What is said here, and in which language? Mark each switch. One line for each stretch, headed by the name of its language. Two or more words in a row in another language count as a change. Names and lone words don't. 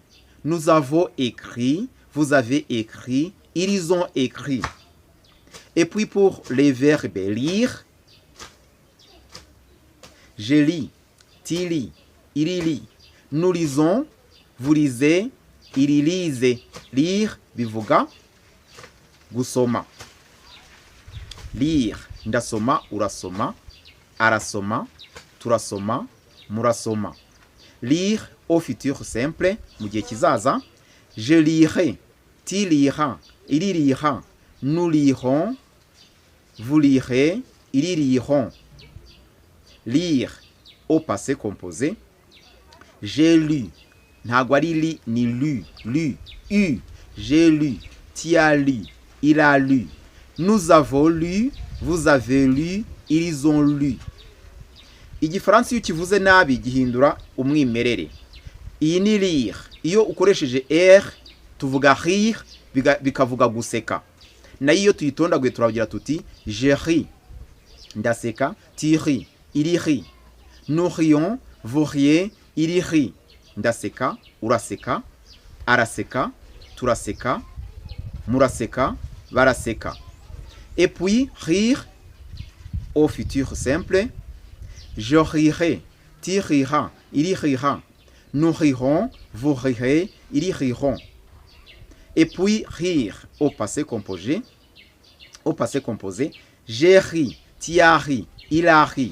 French: Nous avons écrit, vous avez écrit, ils ont écrit. Et puis pour les verbes lire, je lis, tu lis, il lit. Nous lisons, vous lisez, il lise.
Kinyarwanda: Lire bivuga gusoma. Lire ndasoma, urasoma, arasoma, turasoma, murasoma.
French: Lire au futur simple
Kinyarwanda: mu gihe kizaza.
French: Je lirai, tu liras, il lira. Nous lirons, vous lirez, ils liront. Lire au passé composé. J'ai lu,
Kinyarwanda: ntabwo ari li ni lu, lu, u.
French: J'ai lu, tu as lu, il a lu. Nous avons lu, vous avez lu, ils ont lu.
Kinyarwanda: Igifaransa iyo kivuze nabi gihindura umwimerere. Iyi ni lire. Iyo ukoresheje r tuvuga rire bikavuga guseka. Na iyo tuyitondaguye turavugira tuti
French: je ris,
Kinyarwanda: ndaseka,
French: tu ris, il rit. Nous rions, vous riez, il rit.
Kinyarwanda: Ndaseka, uraseka, araseka, turaseka, muraseka, baraseka.
French: Et puis rire au futur simple. Je rirai, tu riras, il rira. Nous rirons, vous rirez, ils riront. Et puis rire au passé composé. Au passé composé, j'ai ri, tu as ri, il a ri.